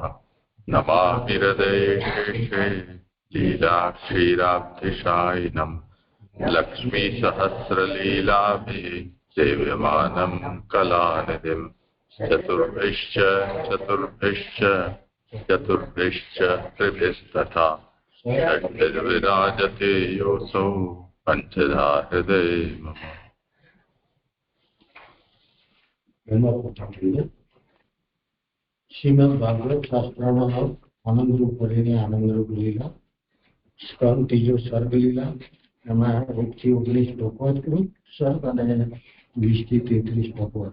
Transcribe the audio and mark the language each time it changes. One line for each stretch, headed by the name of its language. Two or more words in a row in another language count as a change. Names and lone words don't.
Sanskrit: नमामि हृदये शेषे लीलाक्षीराब्धिशायिनं लक्ष्मीसहस्रलीलाभिः सेव्यमानं कलानिधिं चतुर्भिश्च त्रिभिस्तथा षड्भिर्विराजते योऽसौ पञ्चधा हृदये मम।
Gujarati: શ્રીમદ ભાગવત શાસ્ત્રમાં આનંદ રૂપ ભરેલી આનંદ રૂપ લીલા સ્કંદ ત્રીજો સર્ગ લીલા એમાં 1 થી 19 ભગવત સર્ગ અને 20 થી 33 ભગવત.